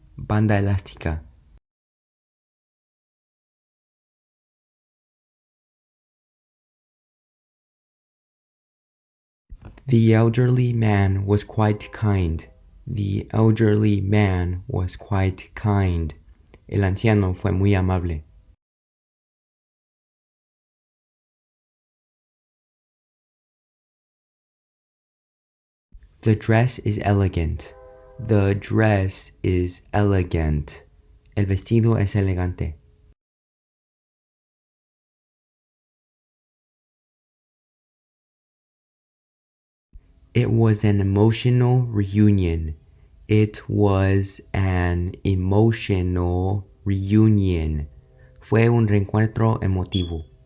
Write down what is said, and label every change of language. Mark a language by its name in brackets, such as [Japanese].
[Spanish] Banda elástica. [English] The elderly man was quite kind. The elderly man was quite kind. [Spanish] El anciano fue muy amable. [English] The dress is elegant. The dress is elegant. [Spanish] El vestido es elegante. [English] It was an emotional reunion. It was an emotional reunion. [Spanish] Fue un reencuentro emotivo.